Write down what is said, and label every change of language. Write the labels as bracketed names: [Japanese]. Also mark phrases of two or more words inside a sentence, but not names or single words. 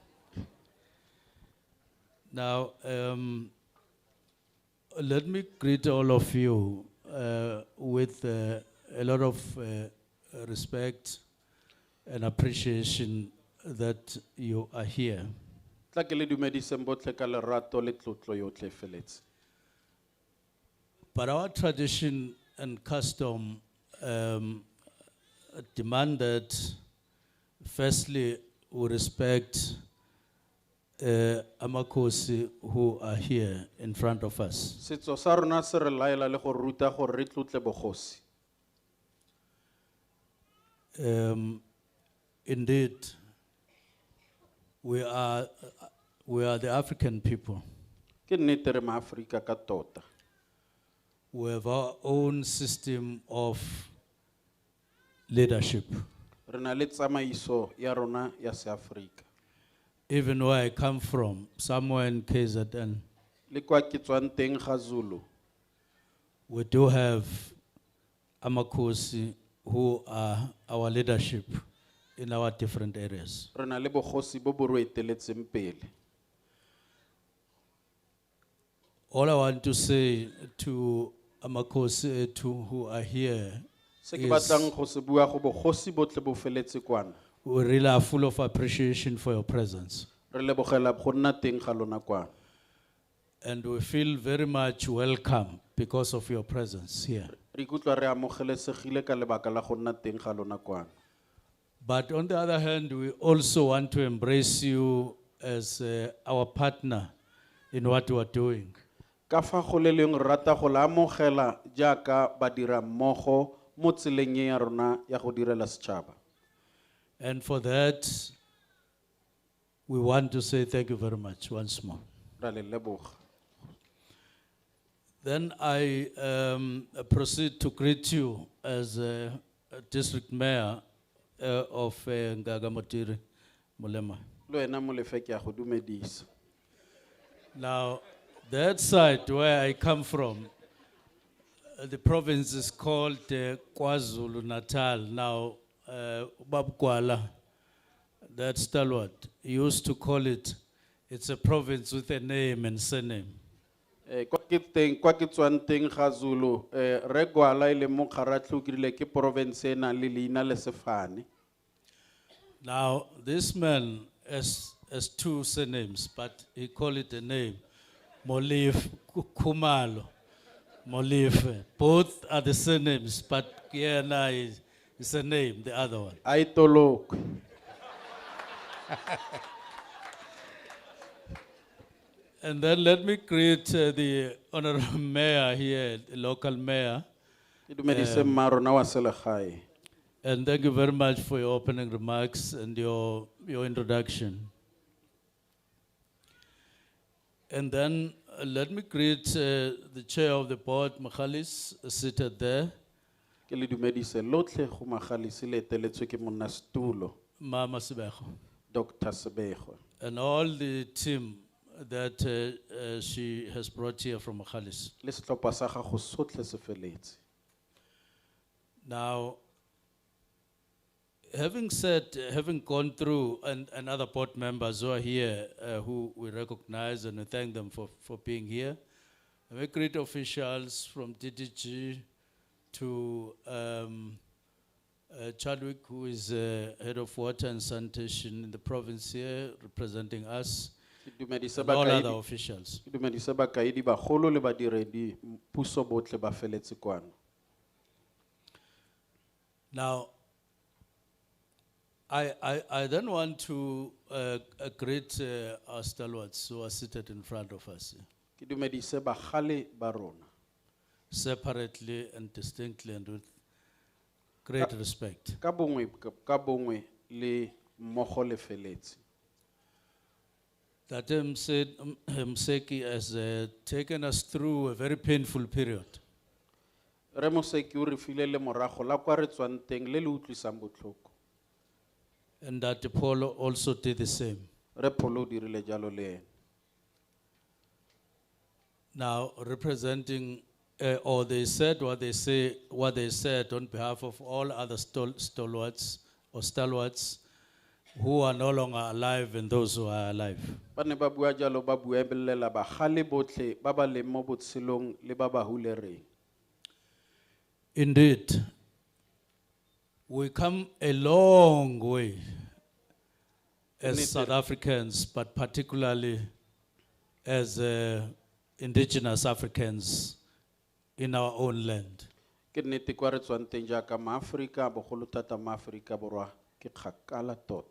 [English] Now, let me greet all of you with a lot of respect an appreciation that you are here. [Tswana] Tla ke le dumediseng botlhe ka lerato le tlotlo yotlhe e feletse. [English] But our tradition and custom demand that, firstly, we respect Amakosi who are here in front of us. [Tswana] Setso sa rona se re laela le go ruta gore re tlotle bogosi. [English] Indeed, we are the African people. [Tswana] Ke nnete re maAfrika ka tota. [English] We have our own system of leadership. [Tswana] Re na le tsamaiso ya rona ya seAfrika. [English] Even where I come from, somewhere in 𝐾𝐲, [Tswana] Le kwa ke tswang teng ga Zulu, [English] we do have Amakosi who are our leadership in our different areas. [Tswana] re na le bogosi bo bo re eteletseng pele. [English] All I want to say to Amakosi who are here, [Tswana] Se ke batlang go se bua go bogosi botlhe bo feletse kwana. [English] we really are full of appreciation for your presence. [Tswana] Re lebogela go nna teng ga lona kwana. [English] And we feel very much welcome because of your presence here. [Tswana] Re ikutlwa re amogelesegile ka lebaka la go nna teng ga lona kwana. [English] But on the other hand, we also want to embrace you as our partner in what you are doing. [Tswana] Ka fa go le leng re rata go la amogela jaaka badira mmogo mo tseleng e ya rona ya go direla setšhaba. [English] And for that, we want to say thank you very much once more. [Tswana] Ra le leboga. [English] Then I proceed to greet you as a district mayor of Ngaka Molema. [Tswana] Le wena molefe ke a go dumedisa. [English] Now, that side where I come from, the province is called KwaZulu-Natal. Now, Babkwala, that stalwart, used to call it, it's a province with a name and surname. [Tswana] Kwa ke tswang teng ga Zulu, re Gwala ile mo Kgaratlho ke rile ke province e nang le leina le sefane. [English] Now, this man has two surnames, but he called it a name, Molif Kumalo, Molif. Both are the surnames, but Kiana is a name, the other one. Ai tolok. And then let me greet the honorable mayor here, the local mayor. [Tswana] Ke dumedise mmarona wa selegae. [English] And thank you very much for your opening remarks and your introduction. And then let me greet the chair of the board, Makhalis, seated there. [Tswana] Ke le dumedise lotlhe go Magalisi le eteletswe ke monnasetulo, Mama Sibego, Dr. Sebego. [English] and all the team that she has brought here from Makhalis. [Tswana] Le setlhopha sa gago sotlhe se feletse. [English] Now, having gone through, and other board members who are here, who we recognize and we thank them for being here. We greet officials from DDG to Chadwick, who is head of water and sanitation in the province here, representing us, [Tswana] Ke dumedise [English] and all other [Tswana] bakaedi- [English] officials. [Tswana] ke dumedise bakaedi bagolo le badiredi puso botlhe ba feletse kwana. [English] Now, I then want to greet our stalwarts who are seated in front of us, [Tswana] Ke dumedise bagale ba rona [English] separately and distinctly and with great respect. [Tswana] ka bongwe le mmogo le feletse. [English] That Mseki has taken us through a very painful period. [Tswana] Re Moseki o re file le morago la kwa re tswang teng le le utlwisang botlhoko. [English] And that Apollo also did the same. [Tswana] Re Pholo o dirile jalo le ene. [English] Now, representing, or they said what they said on behalf of all other stalwarts or stalwarts who are no longer alive and those who are alive. [Tswana] Ba ne ba bua jalo ba buebelela bagale botlhe ba ba leng mo botshelong le ba ba hulereng. [English] Indeed, we come a long way as [Tswana] Nnete. [English] South Africans, but particularly as indigenous Africans in our own land. [Tswana] Ke nnete kwa re tswang teng jaaka maAforika, bogolo thata maAforika Borwa, ke kgakala tota.